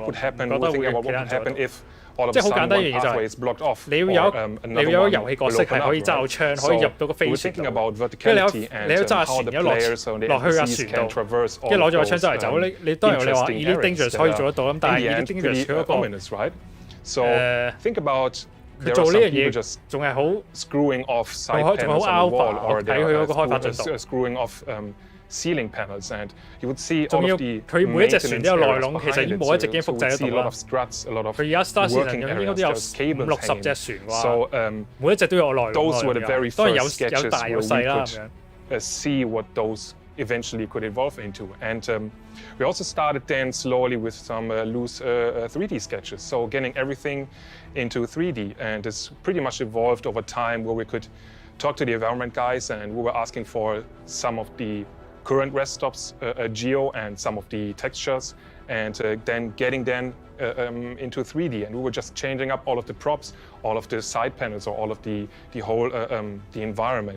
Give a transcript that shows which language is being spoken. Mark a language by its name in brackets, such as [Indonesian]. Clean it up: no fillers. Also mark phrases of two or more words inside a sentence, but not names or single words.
[Cantonese] 唔覺得會其他人做得到。即係好簡單一樣嘢就係你要有個遊戲角色係可以揸到槍，可以入到個飛船度，跟住你有揸下船，有落去架船度，跟住攞咗個槍周嚟走。你當然你話 Elite Dangerous 可以做得到咁，但係 Elite Dangerous 佢嗰個佢做呢樣嘢仲係好alpha， 我睇佢嗰個開發進度。 [English] Ceiling panels, and you would see all of the [Cantonese] 佢每一隻船都有內籠，其實已經冇一隻 game 複製得到啦。佢而家 Star Citizen 應該都有50-60隻船啩，每一隻都有內籠。當然有大有細啦咁樣。 [English] See what those eventually could evolve into, and we also started then slowly with some loose 3D sketches, so getting everything into 3D, and it's pretty much evolved over time where we could talk to the environment guys, and we were asking for some of the current rest stops geo and some of the textures, and then getting them into 3D, and we were just changing up all of the props, all of the side panels, or all of the whole the environment.